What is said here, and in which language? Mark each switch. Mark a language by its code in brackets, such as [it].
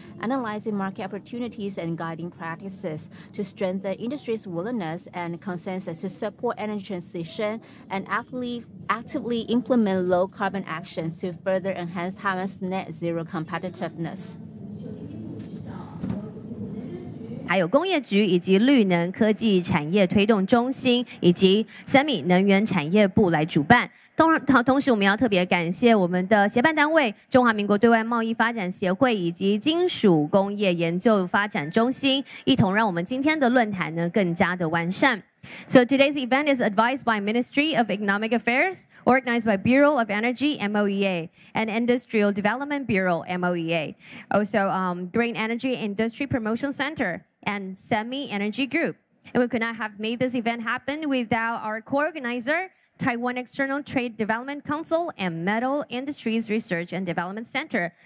[en] analyzing market opportunities, and guiding practices to strengthen industry's willingness and consensus to support energy transition and actively implement low-carbon actions to further enhance Taiwan's net zero competitiveness. [zh] 还有工业局以及绿能科技产业推动中心以及三米能源产业部来主办。同时，我们要特别感谢我们的协办单位中华民国对外贸易发展协会以及金属工业研究发展中心，一同让我们今天的论坛呢更加的完善。 [en] So today's event is advised by Ministry of Economic Affairs, organized by Bureau of Energy (MOEA) and Industrial Development Bureau (MOEA), also Green Energy Industry Promotion Center and Semi Energy Group. And we could not have made this event happen without our co-organizer, Taiwan External Trade Development Council and Metal Industries Research and Development Center.